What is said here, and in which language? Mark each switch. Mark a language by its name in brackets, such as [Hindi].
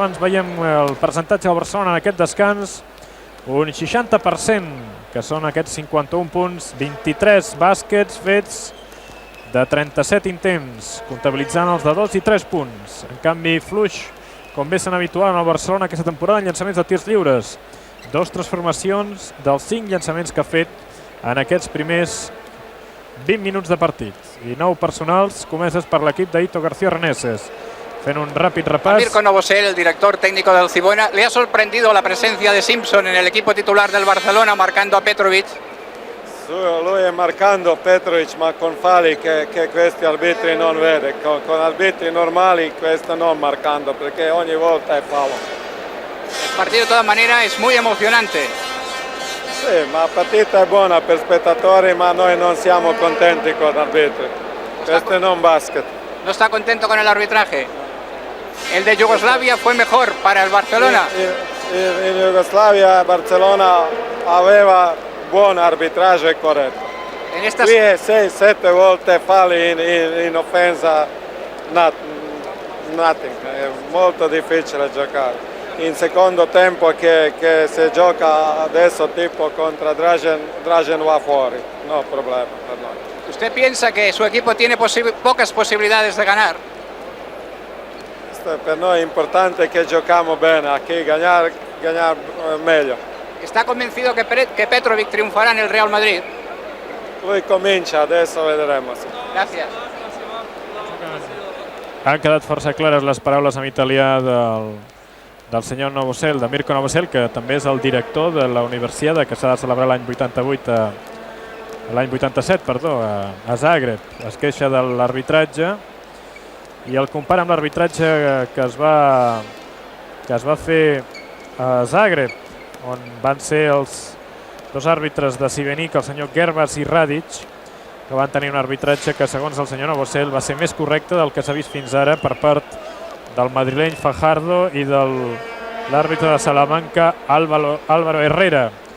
[Catalan] Abans veiem el percentatge del Barcelona en aquest descans. Un 60%, que són aquests 51 punts, 23 bàsquets fets de 37 intents, comptabilitzant els de 2 i 3 punts. En canvi, fluix, com bé s'han habituat en el Barcelona aquesta temporada en llançaments de tirs lliures. 2 transformacions dels 5 llançaments que ha fet en aquests primers 20 minuts de partit. I 9 personals comeses per l'equip d'Ito García Reneses. Fent un ràpid repàs. [Spanish] Mirko Novosel, el director técnico del Cibona, ¿le ha sorprendido la presencia de Simpson en el equipo titular del Barcelona marcando a Petrovic? [Italian] Lui è marcando Petrovic, ma con falli che questi arbitri non vede. Con arbitri normali questo non marcando, perché ogni volta è fallo. [Spanish] El partido de todas maneras es muy emocionante. [Italian] Sì, ma la partita è buona per spettatori, ma noi non siamo contenti con gli arbitri. Questo è non basket. [Spanish] ¿No está contento con el arbitraje? El de Yugoslavia fue mejor para el Barcelona. [Italian] In Jugoslavia Barcellona aveva buon arbitraggio e corretto. Qui è 6-7 volte falli in offensa, nothing. È molto difficile giocare. In secondo tempo che si gioca adesso tipo contro Dražen va fuori, no problema per noi. [Spanish] ¿Usted piensa que su equipo tiene pocas posibilidades de ganar? [Italian] Per noi è importante che giochiamo bene, [Spanish] aquí ganar [Italian] meglio. [Spanish] ¿Está convencido que Petrovic triunfará en el Real Madrid? [Italian] Lui comincia, adesso vedremo. [Spanish] Gracias. [Catalan] Han quedat força clares les paraules en italià del senyor Novosel, de Mirko Novosel, que també és el director de la Universiada, que s'ha de celebrar l'any 87, a Zagreb. Es queixa de l'arbitratge i el compara amb l'arbitratge que es va fer a Zagreb, on van ser els dos àrbitres de Šibenik, el senyor Gerbas i Radic, que van tenir un arbitratge que, segons el senyor Novosel, va ser més correcte del que s'ha vist fins ara per part del madrileny Fajardo i de l'àrbitre de Salamanca, Álvaro Herrera.